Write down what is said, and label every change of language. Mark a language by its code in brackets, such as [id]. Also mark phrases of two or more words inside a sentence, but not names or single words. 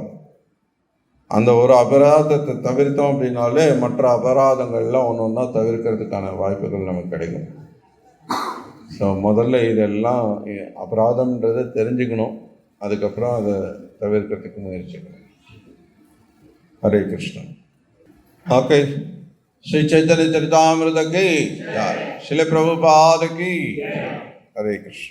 [ta] அந்த ஒரு அபராதத்தை தவிர்த்தோம் அப்படின்னாலே மற்ற அபராதங்கள்லாம் ஒன்று ஒன்றா தவிர்க்கிறதுக்கான வாய்ப்புகள் நமக்கு கிடைக்கும். ஸோ முதல்ல இதெல்லாம் அபராதம்ன்றதை தெரிஞ்சுக்கணும், அதுக்கப்புறம் அதை தவிர்க்கிறதுக்கு முயற்சிக்கணும். ஹரே கிருஷ்ணன். ஓகே, [hi] श्री चैतन्य चरितामृत की जय, श्रील प्रभुपाद की। हरे कृष्ण।